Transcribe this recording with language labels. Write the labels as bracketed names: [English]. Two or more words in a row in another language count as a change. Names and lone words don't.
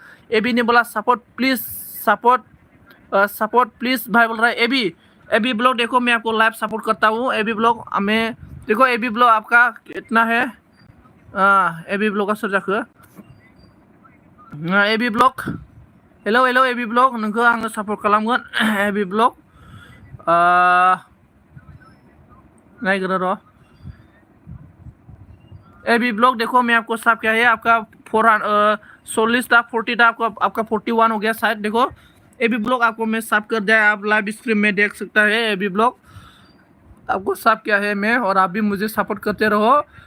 [Hindi] एबी ने बोला [English] support please, support please [Hindi] भाई बोल रहा है एबी। एबी ब्लॉग देखो मैं आपको [English] live support [Hindi] करता हूँ। एबी ब्लॉग मैं देखो, एबी ब्लॉग आपका कितना है, एबी ब्लॉग का सर जाखो एबी ब्लॉग, हेलो हेलो एबी ब्लॉग, [Bodo] नोंखौ आङो सपोर्ट खालामगोन। [Hindi] एबी ब्लॉग नायग्रो र एबी ब्लॉग देखो मैं आपको सब क्या है, आपका 40 था 40 था, आपका 41 हो गया शायद। देखो एबी ब्लॉग आपको मैं सब कर दिया, आप [English] live stream [Hindi] में देख सकता है। एबी ब्लॉग आपको सब क्या है मैं, और आप भी मुझे सपोर्ट करते रहो।